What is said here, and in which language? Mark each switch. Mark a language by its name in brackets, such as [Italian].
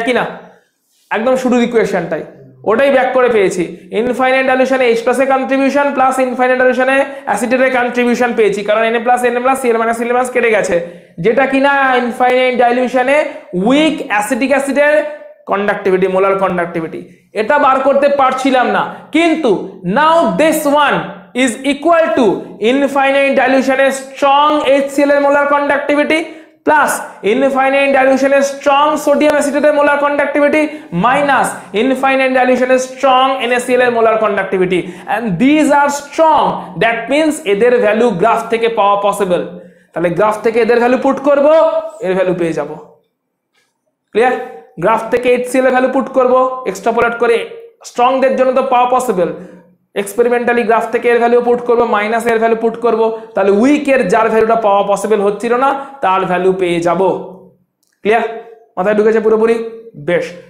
[Bangla] হ্যাঁ কি না? একদম শুরুর ইকুয়েশনটাই ওটাই ব্যাক করে পেয়েছি। ইনফাইনাইট ডাইলিউশনে H+ এর কন্ট্রিবিউশন প্লাস ইনফাইনাইট ডাইলিউশনে অ্যাসিডের কন্ট্রিবিউশন পেয়েছি, কারণ Na+, Cl- কেটে গেছে, যেটা কিনা ইনফাইনাইট ডাইলিউশনে উইক অ্যাসিটিক অ্যাসিডের কন্ডাক্টিভিটি, মোলার কন্ডাক্টিভিটি। এটা বার করতে পারছিলাম না, কিন্তু [English] now this one is equal to infinite dilution strong HCl এর molar conductivity plus infinite dilution strong sodium acetate molar conductivity minus infinite dilution strong NaCl এর molar conductivity, and these are strong, that means [Bangla] এদের value graph থেকে পাওয়া possible. তাহলে graph থেকে এদের value put করব, এর ভ্যালু পেয়ে যাব। ক্লিয়ার? গ্রাফ থেকে HCl এর ভ্যালু পুট করব, এক্সট্রাপোলেট করে স্ট্রংদের জন্য তো পাওয়া পসিবল, এক্সপেরিমেন্টালি গ্রাফ থেকে এর ভ্যালু পুট করব, মাইনাস এর ভ্যালু পুট করব, তাহলে উইকের যার ভ্যালুটা পাওয়া পসিবল হচ্ছিল না তার ভ্যালু পেয়ে যাব। ক্লিয়ার? মাথায় ঢুকেছে পুরোপুরি? বেশ।